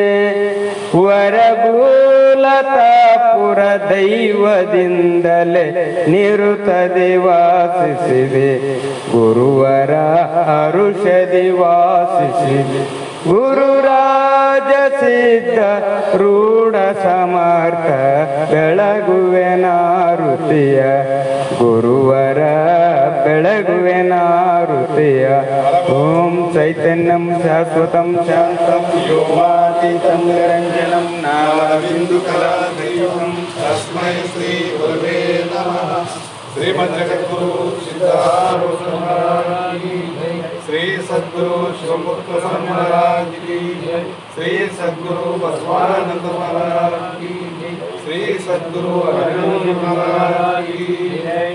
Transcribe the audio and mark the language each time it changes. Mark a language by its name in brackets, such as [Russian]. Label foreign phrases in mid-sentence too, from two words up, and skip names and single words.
[Kannada] ವರಭೂಲತಾಪುರ ದೈವದಿಂದಲೇ ನಿರುತದಿ ವಾಸಿಸಿದೆ ಗುರುವರ ಹರುಷದಿ ವಾಸಿಸಿದೆ ಗುರುರಾಜ ರಾಜ ಸಿದ್ಧ ರೂಢ ಸಮರ್ಥ ಬೆಳಗುವೆ ನಾರುತಿಯ ಗುರುವರ ಬೆಳಗುವೆ ನಾರುತಿಯ [Sanskrit] ಓಂ ಚೈತನ್ಯಂ ಶಾಶ್ವತಂ ಶಾಂತಂ ವ್ಯೋಮಾತೀತಂ ನಿರಂಜನಂ ನಾಮಬಿಂದು ಕಲಾದೈವಂ ತಸ್ಮೈ ಶ್ರೀ ಗುರುವೇ ನಮಃ. [Hindi] श्रीमद् जगद्गुरु सिद्धारूढ महाराज की जय. श्री सद्गुरु शिवमुक्त महाराज की जय. श्री सद्गुरु बसवानंद महाराज की जय. श्री सद्गुरु अरविंद महाराज की जय.